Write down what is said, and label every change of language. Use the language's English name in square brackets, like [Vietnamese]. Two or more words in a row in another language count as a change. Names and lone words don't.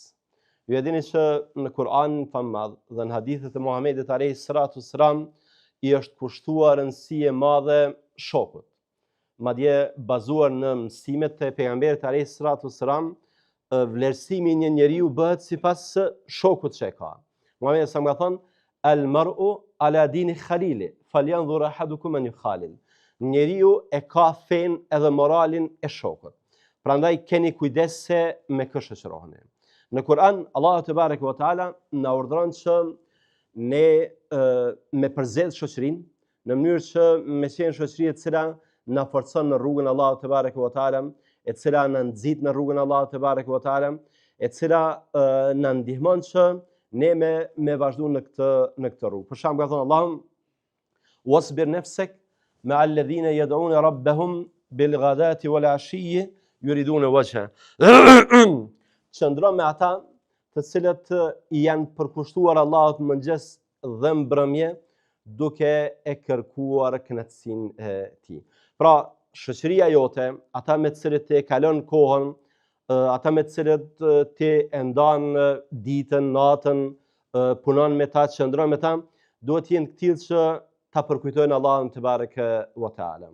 [Albanian] Ju e dini që në Kur'an famad dhe në hadithet e Muhamedit [Arabic] عليه الصلاة والسلام [Albanian] i është kushtuar rëndësi e madhe shokut. Madje bazuar në mësimet e pejgamberit [Arabic] عليه الصلاة والسلام, [Albanian] vlerësimi i një njeriu bëhet sipas shokut që e ka. [Arabic] Muhamedi [Albanian] sa më ka thënë [Arabic] المرء على دين خليله فلينظر أحدكم من يخالل. [Albanian] Njeriu e ka fen edhe moralin e shokut. Prandaj keni kujdes se me kë shoqëroheni. Në Kur'an, Allahu [Arabic] تبارك وتعالى [Albanian] na urdhëron që ne me përzgjedh shoqërinë në mënyrë që me qenë shoqëri e cila na forcon në rrugën e Allahut [Arabic] تبارك وتعالى, [Albanian] e cila na nxit në rrugën e Allahut [Arabic] تبارك وتعالى, [Albanian] e cila na ndihmon që ne me vazhdu në këtë rrugë. Për shembull, ka thënë Allahu: [Arabic] "واصبر نفسك مع الذين يدعون ربهم بالغداة والعشي يريدون وجهه." [Albanian] Qëndro me ata të cilët janë përkushtuar Allahut mëngjes dhe mbrëmje, duke e kërkuar kënaqësinë e tij. Pra, shoqëria jote, ata me të cilët e kalon kohën, ata me të cilët ti e ndan ditën, natën, punon me ta, qëndron me ta, duhet të jenë të tillë që ta përkujtojnë Allahun [Arabic] تبارك وتعالى.